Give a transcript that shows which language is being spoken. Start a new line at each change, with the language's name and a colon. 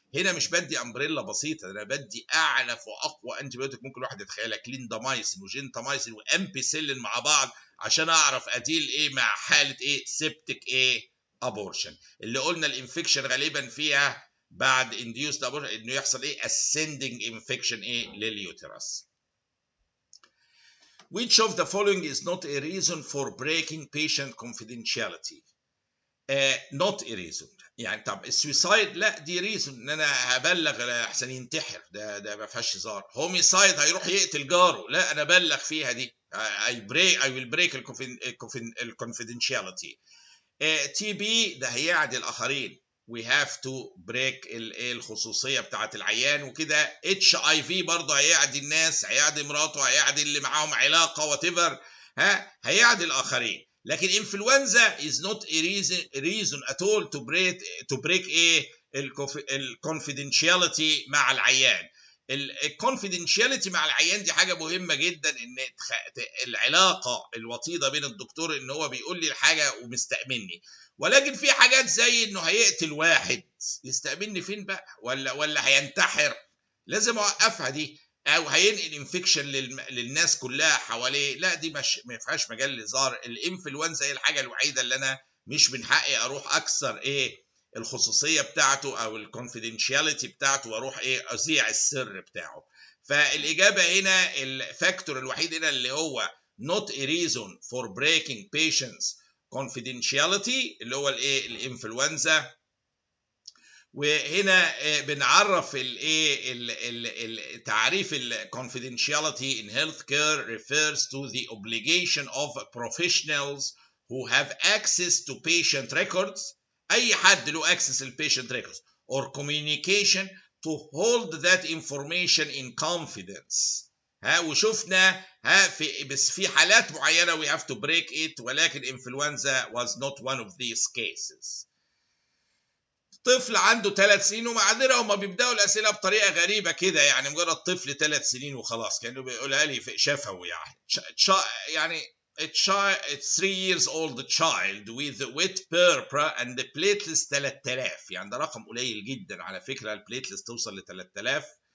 Arabic: هنا مش بدي امبريلا بسيطه، انا بدي اعنف واقوى انتيبيوتك ممكن الواحد يتخيلها، كليندامايسين وجنتامايسين وامبيسيلين مع بعض عشان اعرف اديل ايه مع حاله ايه سيبتك ايه ابورشن، اللي قلنا الانفكشن غالبا فيها بعد induced abortion انه يحصل ايه ascending infection ايه لليوترس.
English: Which of the following is not a reason for breaking patient confidentiality؟ not a reason.
Arabic: يعني طب السويسايد لا دي ريزون، ان انا هبلغ احسن ينتحر، ده ما فيهاش هزار. هوميسايد هيروح يقتل جاره، لا انا ابلغ فيها دي
English: I will break confidentiality.
Arabic: تي بي ده هيعدي الاخرين،
English: we have to break
Arabic: الخصوصيه بتاعه العيان وكده. اتش اي في برضه هيعدي الناس، هيعدي مراته، هيعدي اللي معاهم علاقه وات ايفر، هيعدي الاخرين. لكن انفلونزا
English: is not a reason at all to break
Arabic: ايه الكونفيدنشاليتي مع العيان. الكونفيدنشاليتي مع العيان دي حاجه مهمه جدا، ان العلاقه الوطيده بين الدكتور ان هو بيقول لي الحاجه ومستأمني، ولكن في حاجات زي انه هيقتل واحد، يستأمني فين بقى؟ ولا هينتحر، لازم اوقفها دي، او هينقل انفكشن للناس كلها حواليه، لا دي مش ما فيهاش مجال للهزار. الانفلونزا هي الحاجه الوحيده اللي انا مش من حقي اروح اكسر ايه الخصوصيه بتاعته او الكونفيدنشاليتي بتاعته واروح ايه اذيع السر بتاعه. فالاجابه هنا الفاكتور الوحيد هنا اللي هو
English: not a reason for breaking patients confidentiality
Arabic: اللي هو الايه الانفلونزا. وهنا بنعرف الايه تعريف
English: confidentiality in healthcare refers to the obligation of professionals who have access to patient records،
Arabic: اي حد له
English: access to patient records or communication to hold that information in confidence.
Arabic: وشفنا بس في حالات معينه
English: we have to break it،
Arabic: ولكن
English: influenza was not one of these cases.
Arabic: طفل عنده 3 سنين، ومعذره هما بيبداوا الاسئله بطريقه غريبه كده، يعني مجرد طفل 3 سنين وخلاص، كانوا بيقولها لي في شفوي يعني
English: 3 years old child with wet purpura and the platelets 3000،
Arabic: يعني ده رقم قليل جدا على فكره، البليتلس توصل ل 3000.